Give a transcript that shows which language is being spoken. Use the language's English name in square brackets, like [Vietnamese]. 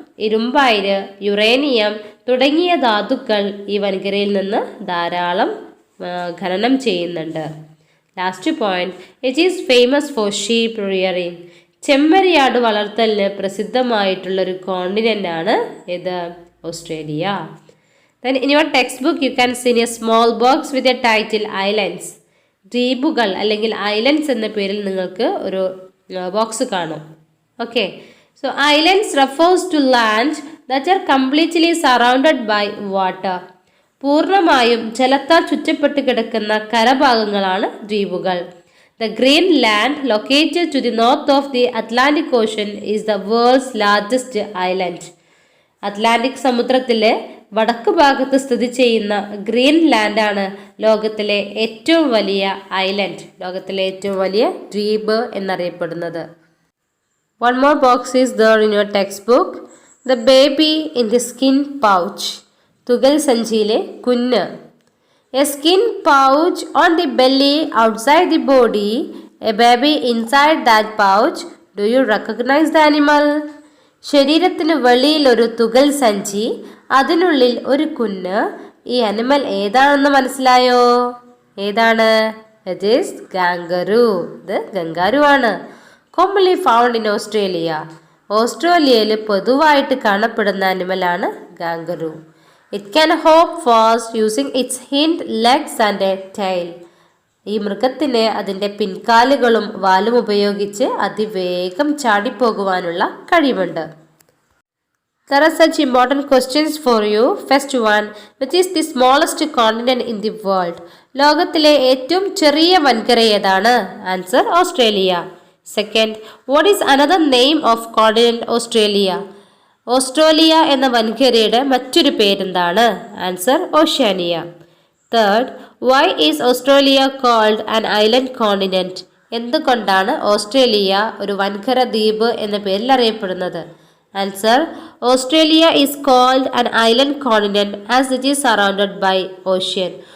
[Malayalam] ഇരുമ്പയിര്, uranium തുടങ്ങിയ ധാതുക്കൾ ഈ വൻകരയിൽ നിന്ന് ധാരാളം ഖനനം ചെയ്യുന്നുണ്ട്. [English] Last point, it is famous for sheep rearing. [Malayalam] ചെമ്മരിയാട് വളർത്തലിന് പ്രസിദ്ധമായിട്ടുള്ളൊരു continent ആണ് ഇത് Australia. [English] Then in your textbook you can see a small box with a title Islands. [Malayalam] ദ്വീപുകൾ അല്ലെങ്കിൽ ഐലൻഡ്സ് എന്ന പേരിൽ നിങ്ങൾക്ക് ഒരു ബോക്സ് കാണും. [English] Okay, so islands refers to land that are completely surrounded by water. [Malayalam] പൂർണ്ണമായും ജലത്താൽ ചുറ്റപ്പെട്ട് കിടക്കുന്ന കരഭാഗങ്ങളാണ് ദ്വീപുകൾ. [English] The Greenland, located to the north of the Atlantic Ocean, is the world's largest island. [Malayalam] Atlantic സമുദ്രത്തിലെ വടക്ക് ഭാഗത്ത് സ്ഥിതി ചെയ്യുന്ന ഗ്രീൻലാൻഡ് ആണ് ലോകത്തിലെ ഏറ്റവും വലിയ ഐലൻഡ്, ലോകത്തിലെ ഏറ്റവും വലിയ ദ്വീപ് എന്നറിയപ്പെടുന്നത്. [English] One more box is there in your textbook. The baby in the skin pouch. [Malayalam] തുകൽ സഞ്ചിയിലെ കുഞ്ഞ്. [English] A skin pouch on the belly outside the body. A baby inside that pouch. Do you recognize the animal? [Malayalam] ശരീരത്തിന് വെളിയിൽ ഒരു തുകൽ സഞ്ചി, അതിനുള്ളിൽ ഒരു കുഞ്ഞ്. ഈ അനിമൽ ഏതാണെന്ന് മനസ്സിലായോ? ഏതാണ്? [English] It is kangaroo. [Malayalam] ഇത് ഗംഗാരു ആണ്. [English] Commonly found in Australia. [Malayalam] ഓസ്ട്രേലിയയിൽ പൊതുവായിട്ട് കാണപ്പെടുന്ന അനിമലാണ് ഗാംഗറു. [English] It can hop fast using its hind legs and a tail. [Malayalam] ഈ മൃഗത്തിന് അതിൻ്റെ പിൻകാലുകളും വാലും ഉപയോഗിച്ച് അതിവേഗം ചാടിപ്പോകുവാനുള്ള കഴിവുണ്ട്. [English] There are such important questions for you. First one, which is the smallest continent in the world? [Malayalam] ലോകത്തിലെ ഏറ്റവും ചെറിയ വൻകര ഏതാണ്? Answer Australia. [English] Second, what is another name of continent Australia? [Malayalam] Australia എന്ന വൻകരയുടെ മറ്റൊരു പേരെന്താണ്? Answer Oceania. [English] Third, why is Australia called an island continent? [Malayalam] എന്തുകൊണ്ടാണ് Australia ഒരു വൻകര ദ്വീപ് എന്ന പേരിൽ അറിയപ്പെടുന്നത്? [English] Answer, Australia is called an island continent as it is surrounded by ocean.